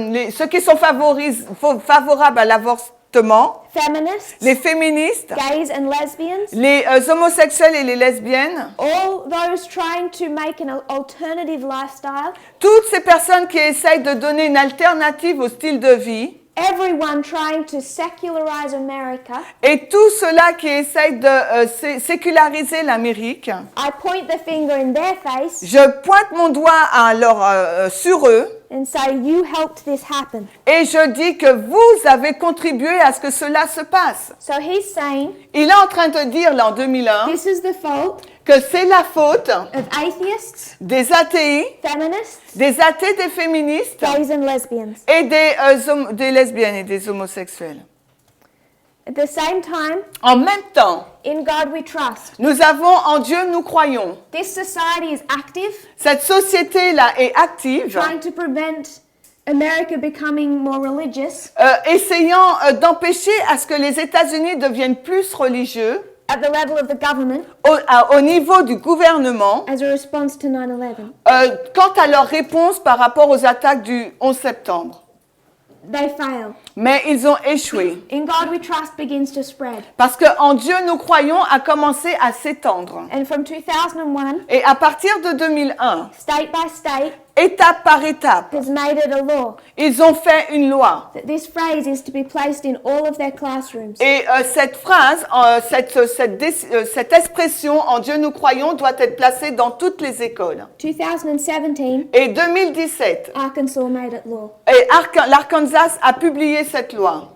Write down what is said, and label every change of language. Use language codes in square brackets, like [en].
[fr] ceux qui sont favorables à l'avortement, [en] feminists, [fr] les féministes, [en] gays and lesbians, [fr] les homosexuels et les lesbiennes, [en] all those trying to make an alternative lifestyle, [fr] toutes ces personnes qui essayent de donner une alternative au style de vie, [en] everyone trying to secularize America, [fr] et tous ceux-là qui essayent de séculariser l'Amérique, [en] I point the finger in their face [fr] je pointe mon doigt sur eux [en] and say, you helped this happen. [fr] et je dis que vous avez contribué à ce que cela se passe. [en] So he's saying, [fr] Il est en train de dire là en 2001 [en] this is the fault [fr] que c'est la faute [en] of atheists, [fr] des athées, [en] feminists, [fr] des athées, des féministes [en] gays and lesbians. [fr] et des lesbiennes et des homosexuels. [en] At the same time, [fr] En même temps, [en] in God we trust. [fr] nous avons en Dieu, nous croyons. [en] This society is active, [fr] Cette société-là est active, [en] trying to prevent America becoming more religious [fr] essayant d'empêcher à ce que les États-Unis deviennent plus religieux [en] at the level of the government [fr] au niveau du gouvernement [en] as a response to 9/11. [fr] quant à leur réponse par rapport aux attaques du 11 septembre. [en] They fail. [fr] Mais ils ont échoué. [en] In God we trust begins to spread. [fr] Parce qu'en Dieu, nous croyons, a commencé à s'étendre. [en] And from 2001, [fr] Et à partir de 2001, [en] state by state, [fr] étape par étape, [en] has made it a law [fr] ils ont fait une loi. [en] that this phrase is to be placed in all of their classrooms. [fr] Et cette phrase, cette expression, en Dieu nous croyons, doit être placée dans toutes les écoles. [en] 2017, [fr] Et 2017, [en] Arkansas made it law. [fr] et l'Arkansas a publié cette loi.